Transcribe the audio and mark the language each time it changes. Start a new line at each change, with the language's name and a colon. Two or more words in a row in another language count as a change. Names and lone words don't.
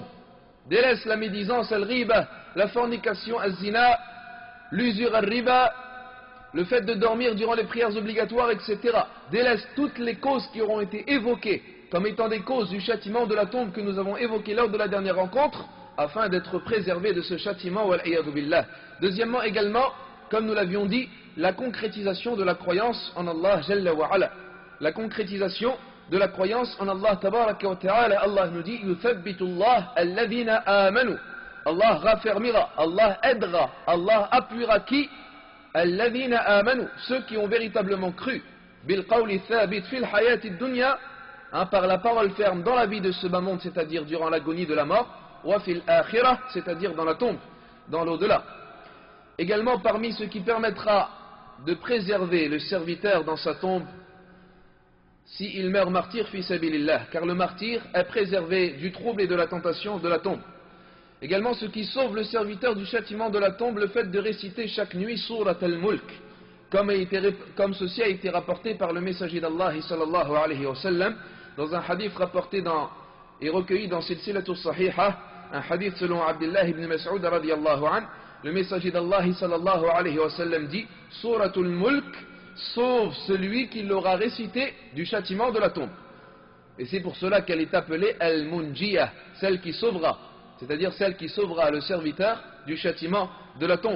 French: Délaisse la médisance al-riba, la fornication al-zina, l'usure al-riba, le fait de dormir durant les prières obligatoires, etc. Délaisse toutes les causes qui auront été évoquées comme étant des causes du châtiment de la tombe que nous avons évoquées lors de la dernière rencontre, afin d'être préservé de ce châtiment,
Arabic: والعياذ بالله.
French: Deuxièmement également, comme nous l'avions dit, la concrétisation de la croyance en Allah
Arabic: جل وعلا.
French: La concrétisation de la croyance en Allah
Arabic: تبارك وتعالى.
French: Allah nous dit,
Arabic: يثبت الله الذين آمنوا.
French: Allah raffermira, Allah aidera, Allah appuiera qui?
Arabic: الذين آمنوا,
French: ceux qui ont véritablement cru.
Arabic: بالقول الثابت في الحياة الدنيا,
French: par la parole ferme dans la vie de ce bas monde, c'est-à-dire durant l'agonie de la mort.
Arabic: وفي الآخرة,
French: c'est-à-dire dans la tombe, dans l'au-delà. Également parmi ce qui permettra de préserver le serviteur dans sa tombe, s'il meurt martyr
Arabic: في سبيل الله,
French: car le martyr est préservé du trouble et de la tentation de la tombe. Également ce qui sauve le serviteur du châtiment de la tombe, le fait de réciter chaque nuit Surat al-Mulk, comme ceci a été rapporté par le messager d'Allah
Arabic: صلى الله عليه وسلم,
French: dans un hadith rapporté et recueilli dans Silsilatu Sahiha, un hadith selon Abdullah ibn Mas'ud
Arabic: رضي الله عن,
French: le messager d'Allah
Arabic: صلى الله عليه وسلم
French: dit, Suratul Mulk sauve celui qui l'aura récité du châtiment de la tombe. Et c'est pour cela qu'elle est appelée Al-Munjiyah, celle qui sauvera. c'est-à-dire celle qui sauvera le serviteur du châtiment de la tombe.